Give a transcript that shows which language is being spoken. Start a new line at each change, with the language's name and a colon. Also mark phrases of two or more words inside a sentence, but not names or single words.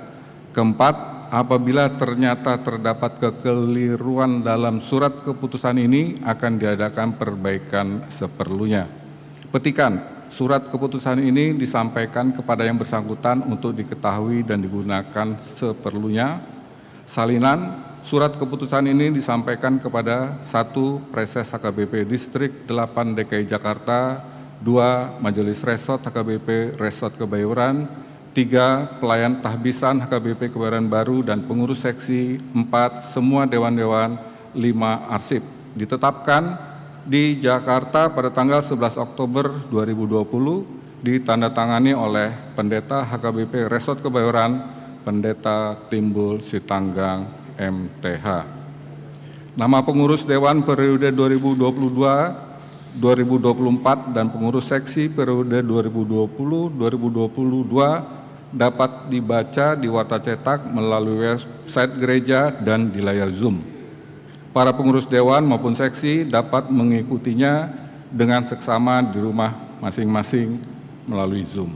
Indonesian: Keempat, apabila ternyata terdapat kekeliruan dalam surat keputusan ini akan diadakan perbaikan seperlunya. Petikan, surat keputusan ini disampaikan kepada yang bersangkutan untuk diketahui dan digunakan seperlunya. Salinan, surat keputusan ini disampaikan kepada 1. Preses HKBP Distrik 8 DKI Jakarta, 2. Majelis Resort HKBP Resort Kebayoran, 3. Pelayan tahbisan HKBP Kebayoran Baru dan pengurus seksi, 4. Semua dewan-dewan, 5. Arsip. Ditetapkan di Jakarta pada tanggal 11 Oktober 2020, ditandatangani oleh Pendeta HKBP Resort Kebayoran, Pendeta Timbul Sitanggang MTH. Nama pengurus Dewan periode 2022-2024 dan pengurus seksi periode 2020-2022 dapat dibaca di warta cetak melalui website gereja dan di layar Zoom. Para pengurus dewan maupun seksi dapat mengikutinya dengan seksama di rumah masing-masing melalui Zoom.